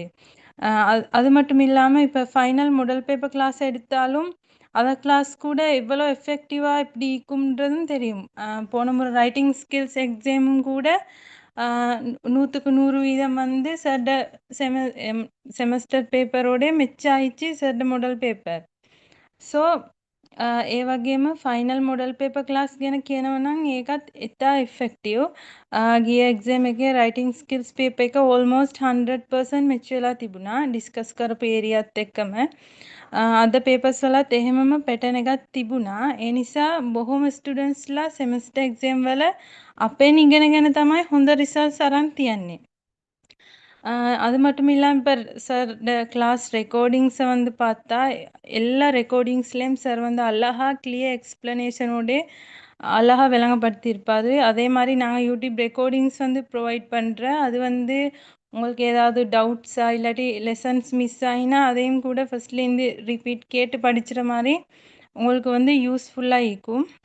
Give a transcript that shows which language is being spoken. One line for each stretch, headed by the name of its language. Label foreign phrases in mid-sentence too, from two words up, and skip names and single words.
Tamil: அது மட்டும் இல்லாமல் இப்போ
English: final model paper class
Tamil: எடுத்தாலும் அதை கிளாஸ் கூட எவ்வளோ எஃபெக்டிவாக எப்படி இருக்கும்ன்றதும் தெரியும். போன முறை
English: writing skills exam
Tamil: கூட 100க்கு 100% வந்து சார்ட
English: semester paper
Tamil: மெச் ஆயிடுச்சு சார்ட
English: model paper.
Sinhala: So ඒ වගේම
English: final model paper class
Sinhala: ගැන කියනවා නම් ඒකත් ඉතා ඉෆෙක්ටිව්. ගිය එක්සෑම් එකේ
English: writing skills paper
Sinhala: එක ඕල්මෝස්ට් 100% මැච් වෙලා තිබුණා ඩිස්කස් කරපු ඒරියාත් එක්කම. අද පේපර්ස් වලත් එහෙමම පැටර්න් එකක් තිබුණා. ඒ නිසා බොහොම
English: students semester exam
Sinhala: වල අපෙන් ඉගෙනගෙන තමයි හොඳ රිසල්ට්ස් අරන් තියන්නේ.
Tamil: அது மட்டும் இல்லாம இப்ப
English: sir class recordings
Tamil: வந்து பார்த்தா எல்லா ரெக்கார்டிங்ஸ்லேயும் சார் வந்து அழகா
English: clear explanation
Tamil: அழகா விளங்கப்படுத்தியிருப்பாரு. அதே மாதிரி நாங்கள் யூடியூப் ரெக்கார்டிங்ஸ் வந்து ப்ரொவைட் பண்ணுறேன். அது வந்து உங்களுக்கு ஏதாவது டவுட்ஸா இல்லாட்டி
English: lessons miss
Tamil: ஆகினா அதையும் கூட
English: first repeat
Tamil: கேட்டு படிச்சுற மாதிரி உங்களுக்கு வந்து யூஸ்ஃபுல்லாக இருக்கும்.